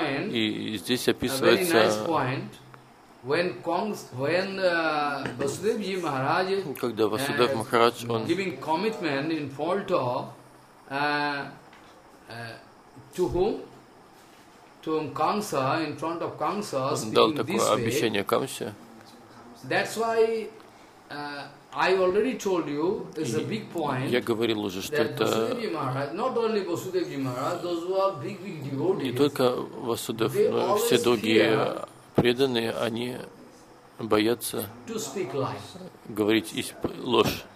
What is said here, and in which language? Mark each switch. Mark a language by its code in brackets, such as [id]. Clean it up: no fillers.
[ru] И здесь описывается, когда Васудев Махарадж он [en] giving commitment in Falto, to whom? To Kamsa, in front of Kamsa, [ru] он дал такое обещание Камсе. [en] That's why I already told you it's a big point. [ru] Я говорил уже, что это [en] not only Vasudev Maharaj, those who are big devotees. [ru] Не только Васудев, но все другие преданные, они боятся говорить ложь.